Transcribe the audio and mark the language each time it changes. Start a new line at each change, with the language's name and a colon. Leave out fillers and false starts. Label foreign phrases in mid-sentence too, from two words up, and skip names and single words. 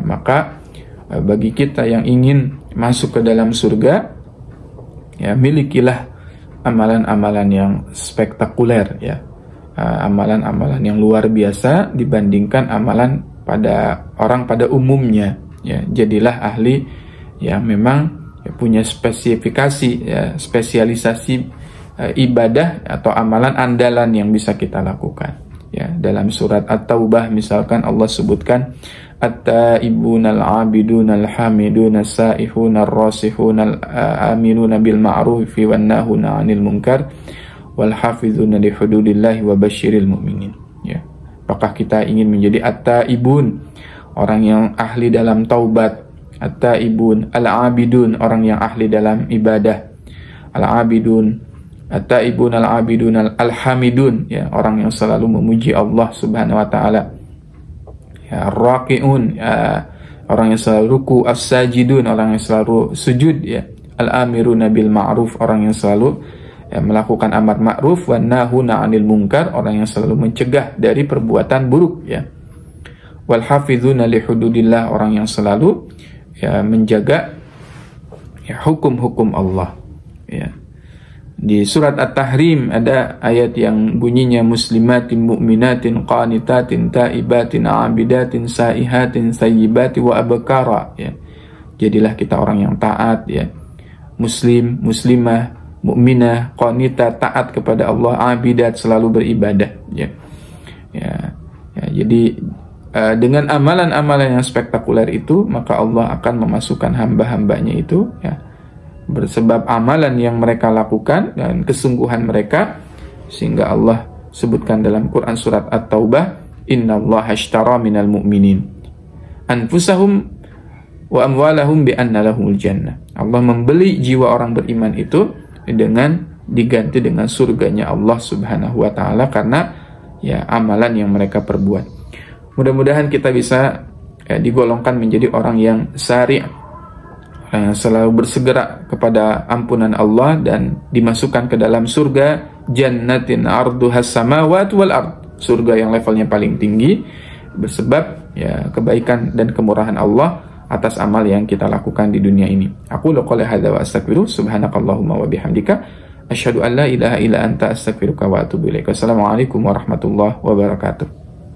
Indonesian: Maka bagi kita yang ingin masuk ke dalam surga ya, milikilah amalan-amalan yang spektakuler ya, amalan-amalan yang luar biasa dibandingkan amalan pada orang pada umumnya ya. Jadilah ahli yang memang ya, punya spesifikasi ya, spesialisasi ibadah atau amalan andalan yang bisa kita lakukan ya. Dalam surat At-Taubah misalkan Allah sebutkan
Arabic: التائبون العابدون الحامدون السائحون الراسخون الآمرون بالمعروف والناهون عن المنكر والحافظون لحدود الله وبشر المؤمنين
Indonesian: ya. Apakah kita ingin menjadi at-taibun, orang yang ahli dalam taubat,
Arabic: التائبون، العابدون,
Indonesian: orang yang ahli dalam ibadah,
Arabic: العابدون، التائبون العابدون الحامدون
Indonesian: ya, orang yang selalu memuji Allah
Arabic: سبحانه وتعالى
Indonesian: ya, ar-raqiun ya, orang yang selalu ruku, as-sajidun, orang yang selalu sujud ya,
Arabic: الآمرون بالمعروف,
Indonesian: orang yang selalu ya, melakukan amar ma'ruf,
Arabic: والناهون عن المنكر,
Indonesian: orang yang selalu mencegah dari perbuatan buruk ya,
Arabic: والحافظون لحدود الله,
Indonesian: orang yang selalu ya menjaga ya hukum-hukum Allah ya. Di surat At-Tahrim ada ayat yang bunyinya
Arabic: مسلمات مؤمنات قانتات تائبات عابدات سائحات ثيبات وأبكارا
Indonesian: ya. Jadilah kita orang yang taat ya, muslim, muslimah, mukminah, qanita, taat kepada Allah, abidat, selalu beribadah ya. Jadi dengan amalan-amalan yang spektakuler itu, maka Allah akan memasukkan hamba-hambanya itu ya, bersebab amalan yang mereka lakukan dan kesungguhan mereka, sehingga Allah sebutkan dalam Quran surat At-Taubah,
Arabic: إن الله اشترى من المؤمنين أنفسهم وأموالهم بأن لهم الجنة.
Indonesian: Allah membeli jiwa orang beriman itu dengan diganti dengan surganya Allah
Arabic: سبحانه وتعالى
Indonesian: karena ya amalan yang mereka perbuat. Mudah-mudahan kita bisa digolongkan menjadi orang yang sari', selalu bersegera kepada ampunan Allah dan dimasukkan ke dalam surga
Arabic: جنة عرضها السماوات والأرض,
Indonesian: surga yang levelnya paling tinggi bersebab ya kebaikan dan kemurahan Allah atas amal yang kita lakukan di dunia ini.
Arabic: أقول قولي هذا وأستغفر سبحانك اللهم وبحمدك أشهد أن لا إله إلا أنت أستغفرك وأتوب إليك. والسلام عليكم ورحمة الله وبركاته.